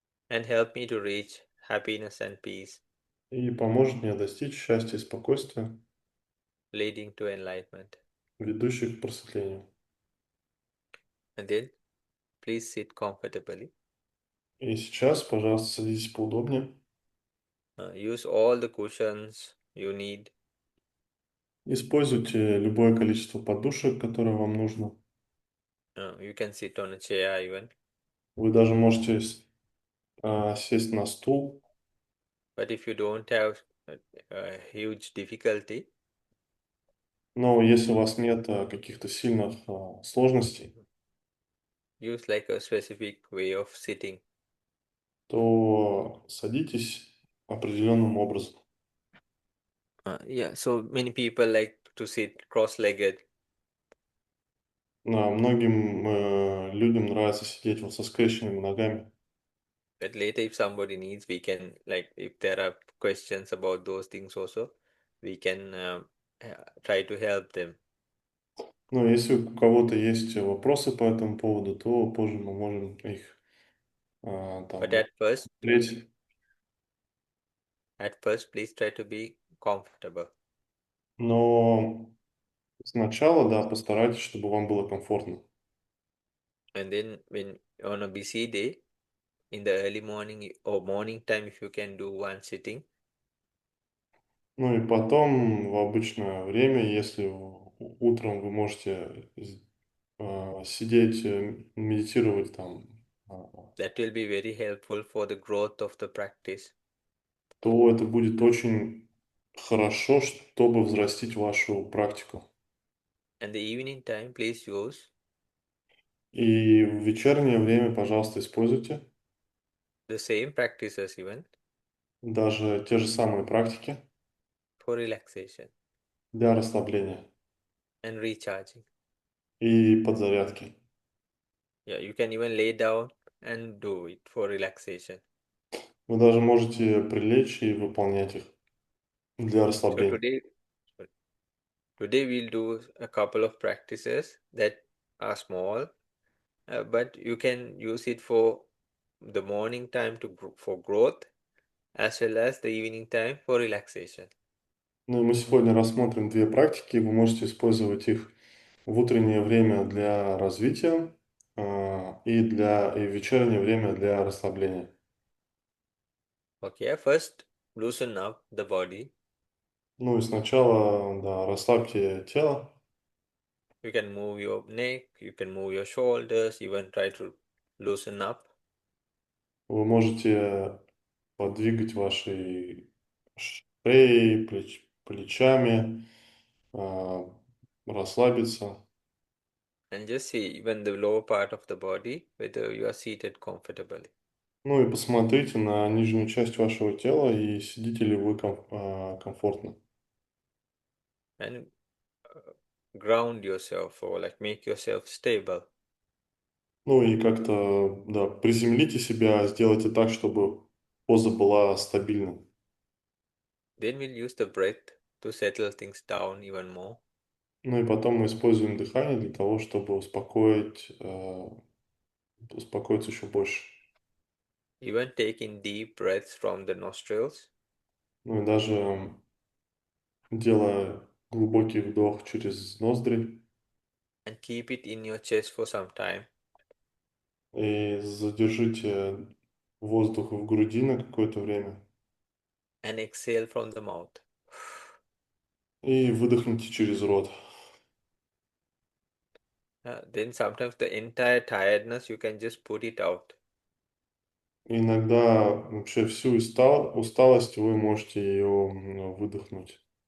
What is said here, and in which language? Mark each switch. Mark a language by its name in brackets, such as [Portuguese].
[English] And help me to reach happiness and peace, [Russian] И поможет мне достичь счастья и спокойствия, [English] leading to enlightenment. [Russian] ведущих к просветлению. [English] And then please sit comfortably. [Russian] И сейчас, пожалуйста, садитесь поудобнее. [English] Use all the cushions you need. [Russian] Используйте любое количество подушек, которое вам нужно. [English] You can sit on a chair even. [Russian] Вы даже можете сесть на стул. [English] But if you don't have huge difficulty, [Russian] Но если у вас нет каких-то сильных сложностей, [English] use like a specific way of sitting. [Russian] то садитесь определенным образом. [English] Yeah, so many people like to sit cross-legged. [Russian] Многим людям нравится сидеть вот со скрещенными ногами. [English] But later, if somebody needs, we can, like, if there are questions about those things also, we can try to help them. [Russian] Но если у кого-то есть вопросы по этому поводу, то позже мы можем их [English] But [Russian] там [English] first, [Russian] рассмотреть. [English] at first, please try to be comfortable. [Russian] Но сначала, да, постарайтесь, чтобы вам было комфортно. [English] And then when on a busy day, in the early morning or morning time, if you can do one sitting, [Russian] Ну и потом, в обычное время, если утром вы можете сидеть, медитировать там, [English] that will be very helpful for the growth of the practice. [Russian] то это будет очень хорошо, чтобы взрастить вашу практику. [English] And the evening time, please use [Russian] И в вечернее время, пожалуйста, используйте [English] the same practices even [Russian] даже те же самые практики [English] for relaxation [Russian] для расслабления [English] and recharging. [Russian] и подзарядки. [English] Yeah, you can even lay down and do it for relaxation. [Russian] Вы даже можете прилечь и выполнять их для [English] So [Russian] расслабления. [English] today we'll do a couple of practices that are small, but you can use it for the morning time for growth, as well as the evening time for relaxation. [Russian] Ну и мы сегодня рассмотрим две практики. Вы можете использовать их в утреннее время для развития и в вечернее время для расслабления. [English] Okay, first loosen up the body. [Russian] Ну и сначала, да, расслабьте тело. [English] You can move your neck, you can move your shoulders, even try to loosen up. [Russian] Вы можете подвигать вашей шеей, плечами, расслабиться. [English] And just see even the lower part of the body, whether you are seated comfortably. [Russian] Ну и посмотрите на нижнюю часть вашего тела и сидите ли вы комфортно. [English] And ground yourself or like make yourself stable. [Russian] Ну и как-то, да, приземлите себя, сделайте так, чтобы поза была стабильной. [English] Then we'll use the breath to settle things down even more. [Russian] Ну и потом мы используем дыхание для того, чтобы успокоиться еще больше. [English] Even taking deep breaths from the nostrils [Russian] Ну и даже делая глубокий вдох через ноздри [English] and keep it in your chest for some time. [Russian] и задержите воздух в груди на какое-то время [English] And exhale from the mouth. [Russian] и выдохните через рот. [English] Then sometimes the entire tiredness you can just put it out. [Russian] Иногда вообще всю усталость вы можете ее выдохнуть.